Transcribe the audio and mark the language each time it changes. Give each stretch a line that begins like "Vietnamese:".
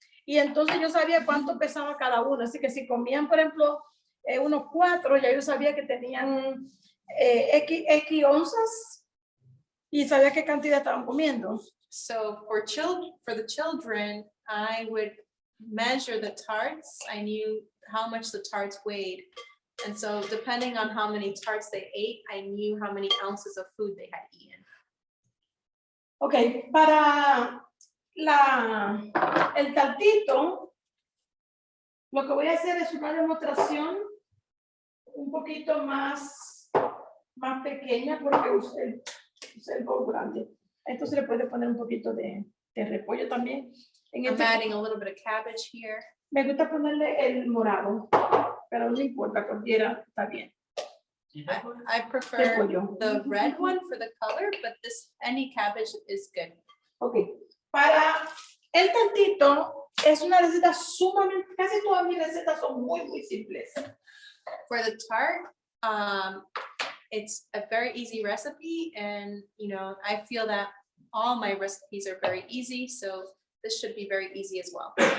Spanish: Y entonces yo sabía cuánto pesaba cada uno. Así que si comían, por ejemplo, unos 4, ya yo sabía que tenían X onzas y sabía qué cantidad estaban comiendo.
English: So for the children, I would measure the tarts. I knew how much the tarts weighed. And so depending on how many tarts they ate, I knew how many ounces of food they had eaten.
Spanish: Ok, para el tartito, lo que voy a hacer es una demostración un poquito más pequeña porque usé el bowl grande. Esto se le puede poner un poquito de repollo también.
English: I'm adding a little bit of cabbage here.
Spanish: Me gusta ponerle el morado, pero no importa, cualquiera está bien.
English: I prefer
Spanish: Repollo.
English: the red one for the color, but any cabbage is good.
Spanish: Ok, para el tartito es una receta sumamente, casi todas mis recetas son muy simples.
English: For the tart, it's a very easy recipe, and I feel that all my recipes are very easy, so this should be very easy as well.